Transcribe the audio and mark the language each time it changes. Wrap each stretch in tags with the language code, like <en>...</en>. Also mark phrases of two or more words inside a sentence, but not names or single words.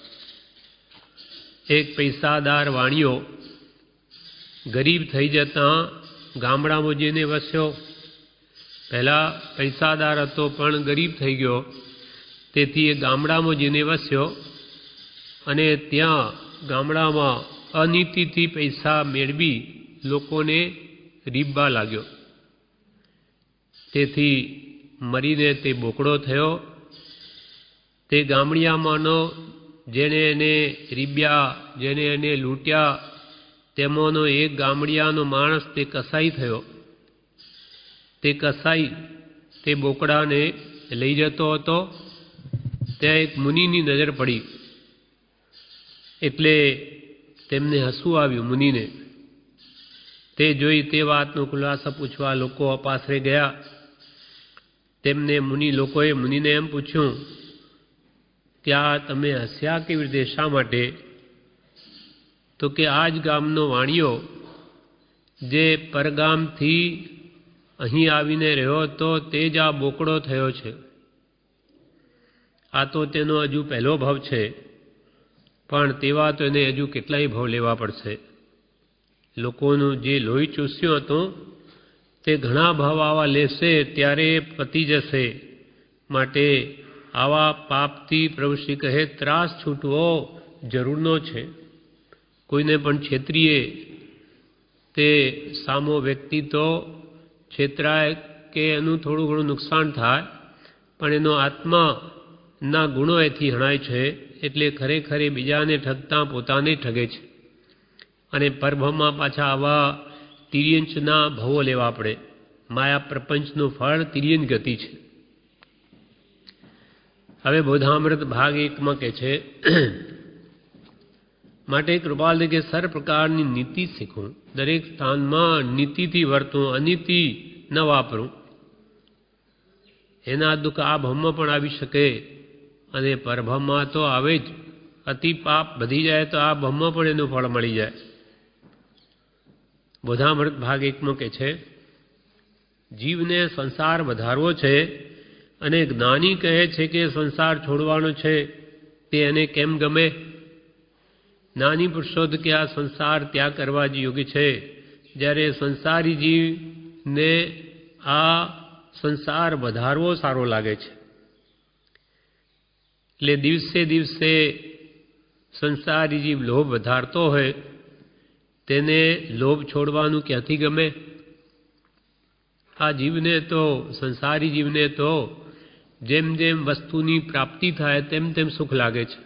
<gu>એક પૈસાદાર વાણિયો ગરીબ થઈ જતા ગામડામાં જઈને વસ્યો। પહેલા પૈસાદાર હતો પણ ગરીબ થઈ ગયો તેથી એ ગામડામાં જઈને વસ્યો અને ત્યાં ગામડામાં અનીતિથી પૈસા મેળવી લોકોને રીબવા લાગ્યો। તેથી મરીને તે બોકડો થયો। તે ગામડિયામાંનો જેને એને રીબ્યા જેને એને લૂંટ્યા તેમાંનો એક ગામડિયાનો માણસ તે કસાઈ થયો। તે કસાઈ તે બોકડાને લઈ જતો હતો। ત્યાં એક મુનિની નજર પડી એટલે તેમને હસવું આવ્યું મુનિને। તે જોઈ તે વાતનો ખુલાસા પૂછવા લોકો અપાસરે ગયા। તેમને મુનિ લોકોએ મુનિને એમ પૂછ્યું કે આ તમે હસ્યા કેવી રીતે શા માટે? તો કે આજ ગામનો વાણિયો જે પરગામથી અહીં આવીને રહ્યો હતો તે જ આ બોકડો થયો છે। આ તો તેનો હજુ પહેલો ભવ છે પણ તેવા તો એને હજુ કેટલાય ભવ લેવા પડશે। લોકોનું જે લોહી ચૂસ્યું હતું તે ઘણા ભવ આવા લેશે ત્યારે પતી જશે। માટે આવા પાપથી પ્રભુ શ્રી કહે ત્રાસ છૂટવો જરૂરનો છે। કોઈને પણ છેતરીએ તે સામો વ્યક્તિ તો છેતરાય કે એનું થોડું ઘણું નુકસાન થાય પણ એનો આત્મા ના ગુણો એથી હણાય છે એટલે ખરેખર બીજાને ઠગતા પોતાને ઠગે છે। અને પરભવમાં પાછા આવા તિર્યંચના ભવો લેવા પડે। માયા પ્રપંચનું ફળ તિર્યંચ ગતિ છે। હવે બોધામૃત ભાગ 1 માં કહે છે માટે કૃપાલ કે સર્વ પ્રકારની નીતિ શીખું। દરેક સ્થાન માં નીતિ થી વર્તું, અનીતિ ન વાપરું। એના દુખ આ ભવમાં પણ આવી શકે અને પરભવમાં તો આવે જ। અતિ પાપ વધી જાય તો આ ભવમાં પણ એનું ફળ મળી જાય। બોધામૃત ભાગ 1 માં કહે છે જીવને સંસાર વધારવો છે અને જ્ઞાની કહે છે કે સંસાર છોડવાનો છે તે એને કેમ ગમે? જ્ઞાની પુરુષો કે આ સંસાર ત્યાગ કરવા યોગ્ય છે જ્યારે સંસારી જીવને આ સંસાર વધારવો સારો લાગે છે। એટલે દિવસે દિવસે સંસારી જીવ લોભ વધારતો હોય તેને લોભ છોડવાનું ક્યાંથી ગમે? આ જીવને તો સંસારી જીવને તો જેમ જેમ વસ્તુની પ્રાપ્તિ થાય તેમ તેમ સુખ લાગે છે।</gu>